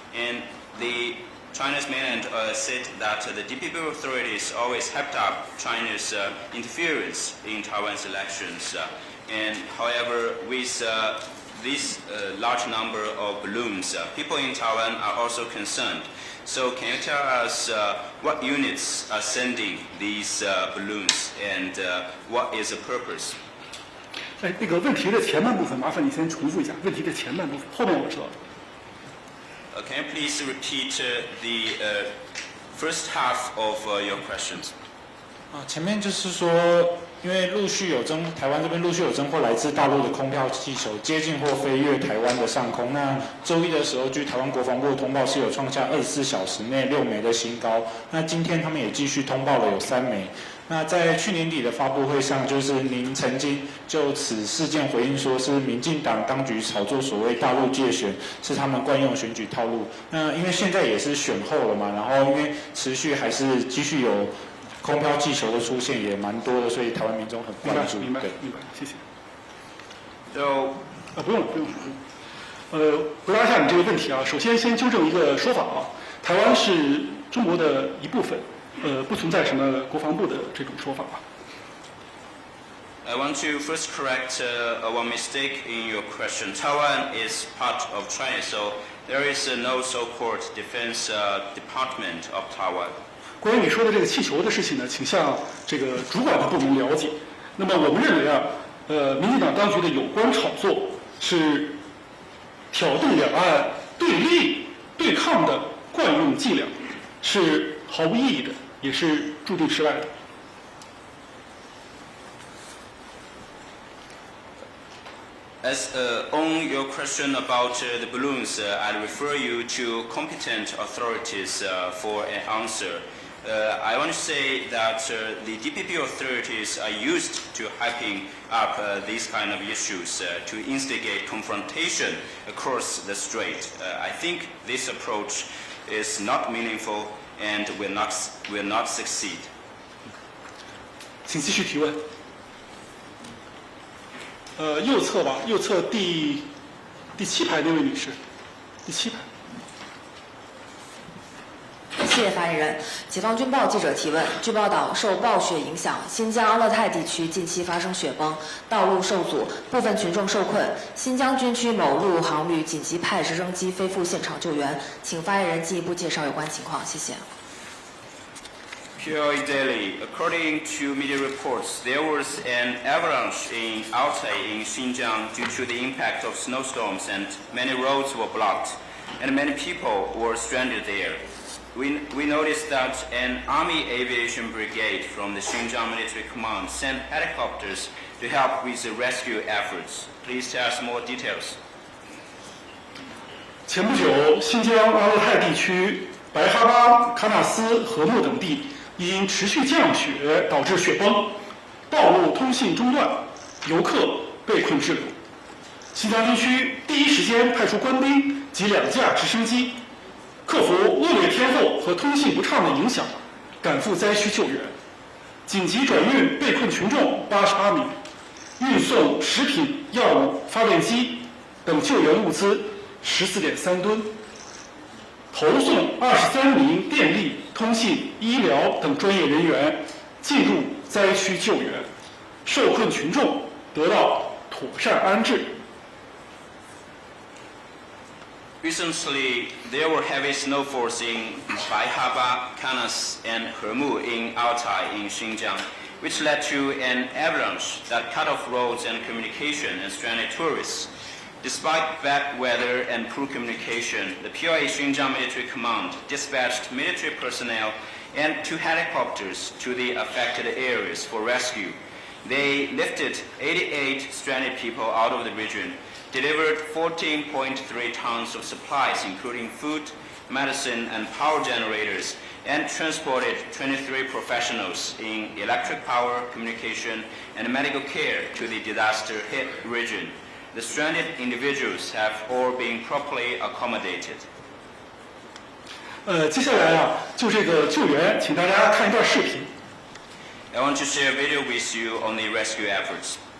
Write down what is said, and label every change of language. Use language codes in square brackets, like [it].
[en] And the China's mainland said that the DPP authorities always hyped up China's interference in Taiwan's elections. And however, with this large number of balloons, people in Taiwan are also concerned. So can you tell us what units are sending these balloons and what is the purpose? [zh] 那个问题的前半部分，麻烦你先重复一下问题的前半部分，后面我知道了。 [en] Can you please repeat the first half of your questions? [zh] 前面就是说，因为台湾这边陆续有侦获来自大陆的空飘气球接近或飞越台湾的上空。那周一的时候，据台湾国防部的通报是有创下24小时内6枚的新高。那今天他们也继续通报了有3枚。那在去年底的发布会上，就是您曾经就此事件回应说，是民进党当局炒作所谓大陆介选，是他们惯用选举套路。那因为现在也是选后了嘛，然后因为持续还是继续有空飘气球的出现，也蛮多的，所以台湾民众很关注。明白，谢谢。不用了。回答一下你这个问题啊。首先纠正一个说法啊，台湾是中国的一部分。不存在什么国防部的这种说法吧。 [en] I want to first correct one mistake in your question. Taiwan is part of China, so there is no so-called Defense Department of Taiwan. [zh] 关于你说的这个气球的事情呢，请向这个主管的部门了解。那么我们认为啊，民进党当局的有关炒作是挑动两岸对立对抗的惯用伎俩，是毫无意义的。也是注定失败的。 [en] As on your question about the balloons, I refer you to competent authorities for an answer. I want to say that the DPP authorities are used to hyping up these kind of issues to instigate confrontation across the strait. I think this approach is not meaningful and will not succeed. [zh] 请继续提问。右侧吧，右侧第7排那位女士，第7排。谢谢发言人。解放军报记者提问：据报道，受暴雪影响，新疆阿勒泰地区近期发生雪崩，道路受阻，部分群众受困。新疆军区某陆航旅紧急派直升机飞赴现场救援，请发言人进一步介绍有关情况。谢谢。 [en] POA Daily. According to media reports, there was an avalanche in Altai in Xinjiang due to the impact of snowstorms, and many roads were blocked, and many people were stranded there. We noticed that an Army Aviation Brigade from the Xinjiang Military Command sent helicopters to help with the rescue efforts. Please tell us more details. [zh] 前不久，新疆阿勒泰地区白哈巴、喀纳斯、禾木等地因持续降雪导致雪崩，道路通信中断，游客被困滞留。新疆军区第一时间派出官兵及2架直升机，克服恶劣天候和通信不畅的影响，赶赴灾区救援，紧急转运被困群众88名，运送食品、药物、发电机等救援物资14.3吨，投送23名电力、通信、医疗等专业人员进入灾区救援，受困群众得到妥善安置。 [en] Recently, there were heavy snowfalls in Baihaba, Kanas, and Hermu in Altai in Xinjiang, which led to an avalanche that cut off roads and communication and stranded tourists. Despite bad weather and poor communication, the POA Xinjiang Military Command dispatched military personnel and 2 helicopters to the affected areas for rescue. They lifted 88 stranded people out of the region, delivered 14.3 tons of supplies including food, medicine, and power generators, and transported 23 professionals in electric power, communication, and medical care to the disaster-hit region. The stranded individuals have all been properly accommodated. [zh] 接下来啊，就这个救援，请大家看一段视频。 [en] I want to share a video with you on the rescue efforts.